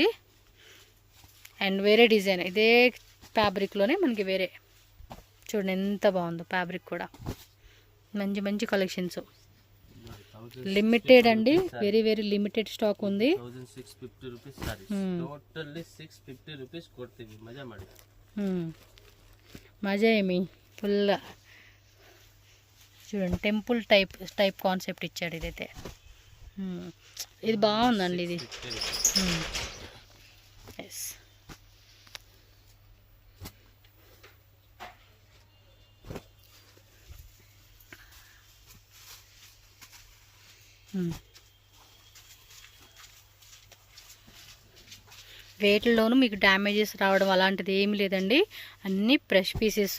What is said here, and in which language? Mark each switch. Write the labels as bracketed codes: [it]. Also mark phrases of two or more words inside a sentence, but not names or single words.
[te] అండ్ వేరే డిజైన్ ఇదే ఫ్యాబ్రిక్లోనే మనకి వేరే. చూడండి ఎంత బాగుందో ఫ్యాబ్రిక్ కూడా. మంచి మంచి కలెక్షన్స్. లిమిటెడ్ అండి, [en] very very limited stock [te] ఉంది. [en] 1650 rupees sarees. Totally 650 rupees [kn] ಕೊಡ್ತೀವಿ, ಮಜಾ ಮಾಡಿ. [te] మజా ఏమి ఫుల్ చూడండి, [en] temple type concept [te] ఇచ్చాడు ఇదైతే. ఇది బాగుందండి ఇది. ఎస్, వేటిల్లోనూ మీకు డ్యామేజెస్ రావడం అలాంటిది ఏమి లేదండి, అన్నీ [en] fresh pieces.